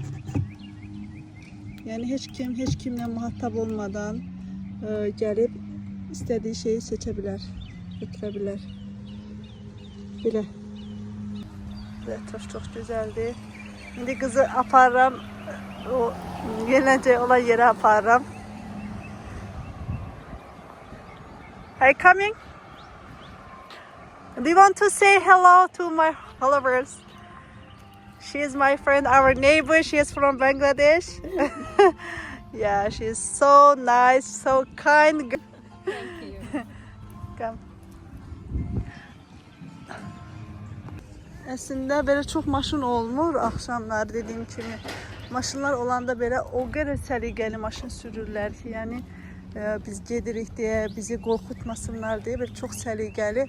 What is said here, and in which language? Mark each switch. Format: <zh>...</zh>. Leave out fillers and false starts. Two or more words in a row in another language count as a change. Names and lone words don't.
<az>Yəni heç kimlə muhattab olmadan gəlib istədiyi şeyi seçə bilər, götürə bilər. Belə. Çox gözəldir. İndi qızı aparıram, o gələcək olan yerə aparıram.</az> <en>Are you coming? Do you want to say hello to my followers? She is my friend, our neighbor. She is from Bangladesh. Yeah, she is so nice, so kind. Thank you. Come.</en> <az>Əslində belə çox maşın olmur axşamlar dediyim kimi. Maşınlar olanda belə o qədər səliqəli maşın sürürlər ki, yəni biz gedirik deyə, bizi qorxutmasınlar deyə belə çox səliqəli.</az>